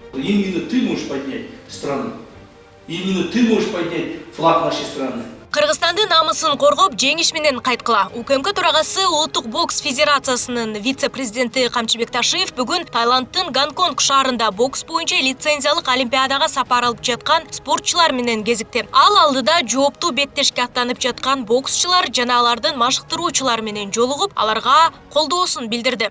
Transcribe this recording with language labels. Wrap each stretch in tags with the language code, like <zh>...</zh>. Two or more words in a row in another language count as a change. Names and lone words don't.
<ru>именно ты можешь поднять страну. Именно ты можешь поднять флаг нашей страны.</ru> <ky>Кыргызстандын намысын коргоп, жеңиш менен кайткыла. УКМК төрагасы Улуттук бокс федерациясынын вице-президенти Камчыбек Ташиев бүгүн Таиландтын Гонконг шаарында бокс боюнча лицензиялык олимпиадага сапар алып жаткан спортчулар менен кезикти. Ал алдыда жооптуу беттешке аттанып жаткан боксчулар жана алардын машыктыруучулары менен жолугуп, аларга колдоосун билдирди.</ky>